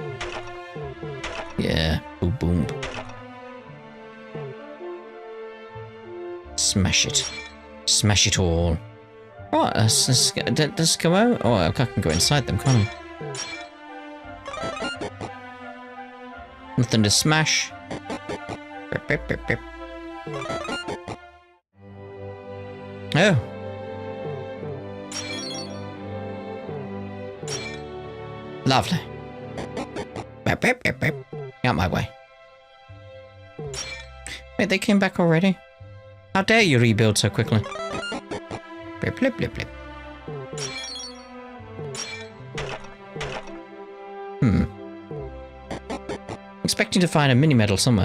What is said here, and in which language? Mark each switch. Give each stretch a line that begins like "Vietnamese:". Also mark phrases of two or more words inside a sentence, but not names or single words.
English: Yeah, boom, boom. Smash it. Smash it all. Right, let's go out. Oh, I can go inside them, can't I? Nothing to smash. Bip, bip, bip, bip. Oh. Lovely. Bip, bip, bip, bip. Out my way. Wait, they came back already? How dare you rebuild so quickly? Blip, blip, blip, blip. Expecting to find a mini medal somewhere.